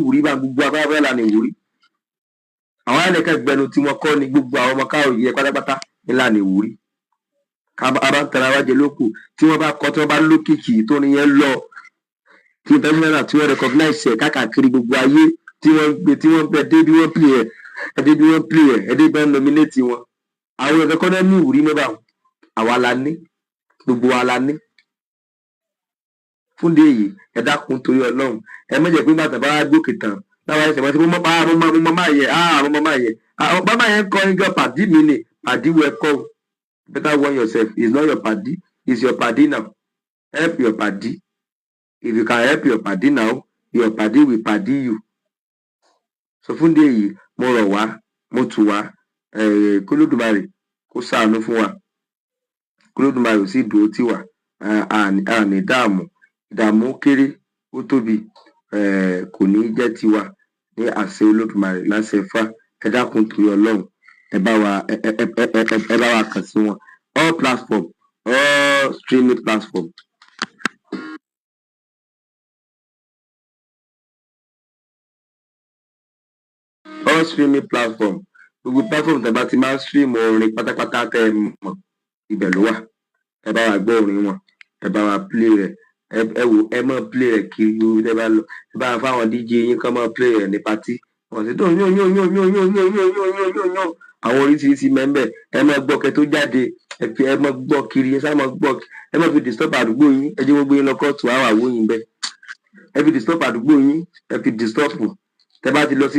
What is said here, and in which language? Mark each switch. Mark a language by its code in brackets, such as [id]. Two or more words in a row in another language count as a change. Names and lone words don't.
[yo] wùrí bá gbogbo abáwẹ́ là ní wùrí àwọn ẹlẹ́kẹ́ gbẹnu tí wọ́n kọ́ ni gbogbo àwọn ọmọ káàrọ̀ yẹ pátápátá ńlá ní wùrí abá ń tẹ̀ra wájẹ lókù tí wọ́n bá kọ́ tí wọ́n bá lókìkì tó níyẹn lọ tí international tí wọ́n recognize ẹ̀ káàkiri gbogbo ayé tí wọ́n gbé tí wọ́n bẹ̀ dé bí wọ́n play ẹ̀ ẹ̀dẹ́ bí wọ́n play ẹ̀ ẹ̀dẹ́ bí wọ́n nominate wọn àwọn ẹ̀kọ́ kọ́ náà ní ìwúrí mẹ́bà àwa la ní gbogbo wa la ní fúndé yìí ẹ dákun torí Ọlọ́run ẹ mẹ́jẹ̀ pé bàtà bá gbókè tán láwọn ẹsẹ̀ wọ́n ti mọ́ bàbá yẹn kọ́ ní gan pàdí mi ni pàdí wọ ẹ̀kọ́ [en] better warn yourself it's not your pàdí it's your pàdí now help your pàdí. If you can help your padi now, your padi will padi you. [yo] So fún dé yìí mo rọ̀ wá mo tù wá kólódùmarè kó ṣàánú fún wa kólódùmarè ò sì dúró tì wá àní ìdààmú kéré ó tóbi kò ní jẹ́ tiwa ní àṣẹ olódùmarè láṣẹ fá ẹ dákun torí Ọlọ́run ẹ bá wa kàn sí wọn [en] all platform all streaming platform. All streaming platform [yo] gbogbo platform tẹ́ bá ti máa ń stream orin pátápátá tẹ́ ẹ mọ̀ ibẹ̀ ló wà ẹ bá wa gbọ́ orin wọn ẹ bá wa play rẹ̀ ẹ wò ẹ máa play rẹ̀ kiri orí tẹ́ bá lọ ẹ bá wa fáwọn DJ yín kán máa play rẹ̀ ní party wọ́n sì tó yún àwọn oríṣiríṣi mẹ́mbẹ̀ ẹ máa gbọ́ kẹ́ tó jáde ẹ máa gbọ́ kiri ẹ sá máa gbọ́ ẹ máa fi disturb àdúgbò yín ẹ jẹ́ gbogbo yín lọ kóòtù àwọn àwòyìn bẹ́ẹ̀ ẹ fi disturb àdúgbò yín ẹ fi disturb tẹ́ bá ti